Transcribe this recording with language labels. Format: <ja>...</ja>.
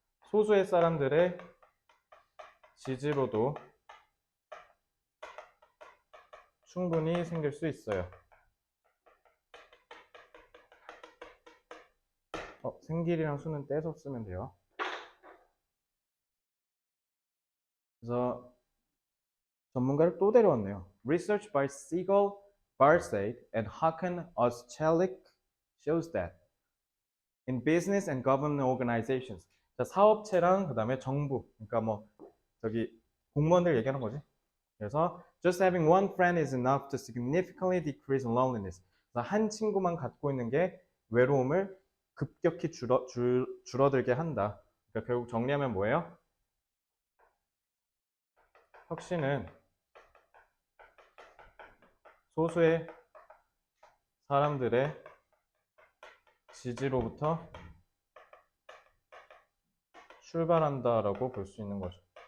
<ko>소수의 사람들의 지지로도 충분히 생길 수 있어요. 생길이랑 수는 떼서 쓰면 돼요. 그래서 전문가를 또 데려왔네요.</ko> <en>Research by Siegel, Barsade, and Hakan Oschelek shows that in business and government organizations,</en> <ko>자, 사업체랑 그다음에 정부, 그러니까 뭐 저기 공무원들 얘기하는 거지. 그래서</ko> <en>just having one friend is enough to significantly decrease loneliness.</en> <ko>그래서 한 친구만 갖고 있는 게 외로움을 급격히 줄어들게 한다. 그러니까 결국 정리하면 뭐예요? 혁신은 소수의 사람들의 지지로부터 출발한다라고 볼 수 있는 거죠.</ko>